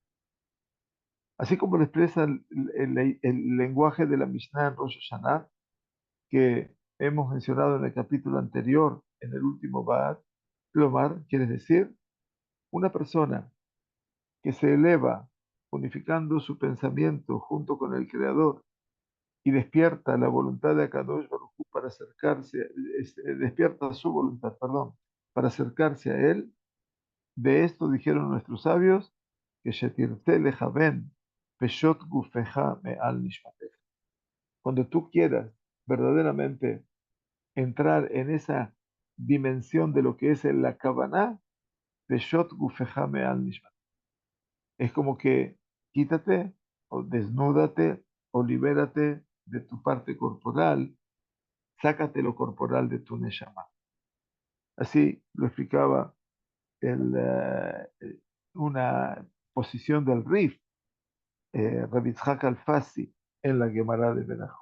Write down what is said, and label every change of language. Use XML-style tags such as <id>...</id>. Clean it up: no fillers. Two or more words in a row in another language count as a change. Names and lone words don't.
<es>Así como lo expresa el lenguaje de la Mishnah en Rosh Hashanah, que hemos mencionado en el capítulo anterior, en el último Ba'at, Klomar, quiere decir, una persona que se eleva unificando su pensamiento junto con el Creador y despierta la voluntad de</es> <he>הקדוש ברוך הוא</he> <es>para acercarse, despierta su voluntad, perdón, para acercarse a Él. De esto dijeron nuestros sabios, que</es> <he>כשתרצה לכוון פשוט גופך מעל נשמתך.</he> <es>Cuando tú quieras verdaderamente entrar en esa dimensión de lo que es la Kavaná,</es> <he>פשוט גופך מעל נשמתך.</he> <es>Es como que quítate o desnúdate o libérate de tu parte corporal, sácate lo corporal de tu neshama. Así lo explicaba una posición del Rif, Rabbi Yitzhak Alfasi, en la Gemara de Berajot.</es>